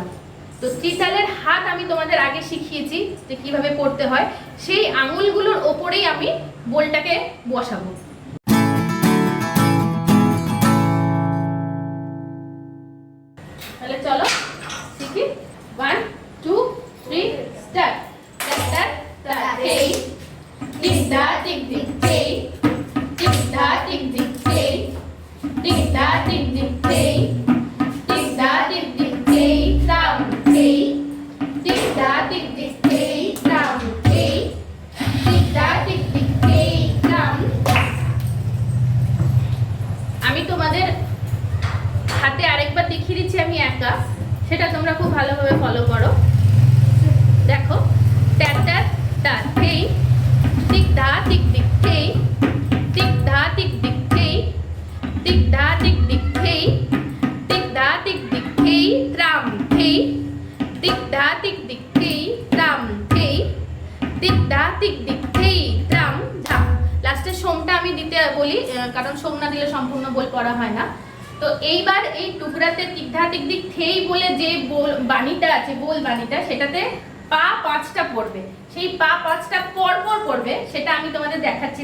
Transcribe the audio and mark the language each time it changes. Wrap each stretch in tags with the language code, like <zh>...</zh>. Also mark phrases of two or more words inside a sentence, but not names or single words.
<bn>তো ত্রিতালের হাত আমি তোমাদের আগে শিখিয়েছি যে কিভাবে করতে হয়। সেই আঙুলগুলোর ওপরেই আমি বোলটাকে বসাবো। তাহলে চলো শিখি। 1 2 3 স্টার্ট। Tick da tick tick tay, tick da tick tick tay, tick da tick tick tay, tick da tick tick tay, round tay, tick da tick tick tay, round tay, tick da tick tick tay, round। আমি তোমাদের হাতে আরেকবার দেখিয়ে দিচ্ছি আমি একা, সেটা তোমরা খুব ভালোভাবে ফলো করো। দেখো ট্যাট ট্যাট ট্যাট tay, tick da tick tick tay, tick da tick tick tay, tick da tick tick tay, tick da tick tick tay, tram tay, tick da tick tick tay, tram tay, tick da tick tick tay, tram ঝাপ। লাস্টে সোমটা আমি দিতে বলি, কারণ সোম না দিলে সম্পূর্ণ বোল পড়া হয় না। তো এইবার এই টুকরাতে টিক ধা টিক টিক থেই বলে যে বোল বাণীটা আছে, বোল বাণীটা, সেটাতে পা 5টা পড়বে। সেই পা 5টা পর পর পড়বে, সেটা আমি তোমাদের দেখাচ্ছি।</bn>